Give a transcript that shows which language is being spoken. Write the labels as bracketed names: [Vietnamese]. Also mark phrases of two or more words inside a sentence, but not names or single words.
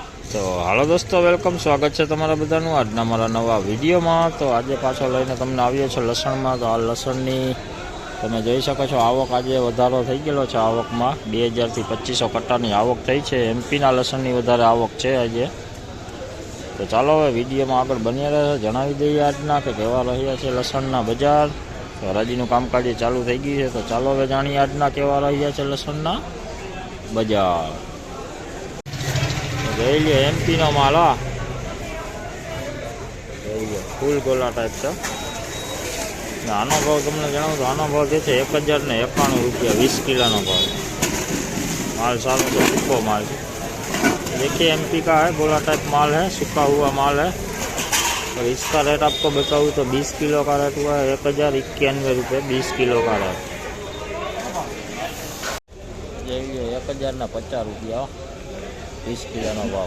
[Gujarati] તો હાલો દોસ્તો, વેલકમ, સ્વાગત હૈ તમારા બધાનું આજના મારા નવા વિડિયો મેં। તો આજ પાછો લઈને તમને આવ્યો છે લસણ મેં। તો આ લસણની તમે જોઈ શકો છો આવક આજ વધારો થઈ ગેલો છે। આવક મેં 2000 થી 2500 કટ્ટાની આવક થઈ છે। એમપી ના લસણની વધારે આવક છે આજ। તો ચલો હવે વિડિયો મેં આગળ બન્યા રહે, જણાવી દઈએ આજના કે કેવા રહ્યા છે લસણના બજાર। તો હરાજીનું કામકાજ ચાલૂ થઈ ગયું છે। તો ચાલો હવે જાણીએ આજના કેવા રહ્યા છે લસણના બજાર। જોઈ લો એમપી નો માલ, જોઈ લો ફૂલ ગોલા ટાઈપ છે। આનો ભાવ તમને જણાવું તો આનો ભાવ જે છે 1091 રૂપિયા 20 કિલોનો ભાવ। માલ સારો તો સૂખો માલ હૈ। [Hindi] देखिए एमपी का है, गोला टाइप माल है, सूखा हुआ माल है। और इसका रेट आपको बताऊँ तो 20 किलो का रेट हुआ है 1091 रुपये 20 किलो का रेट। ये 1050 रुपया 20 किलो भाव।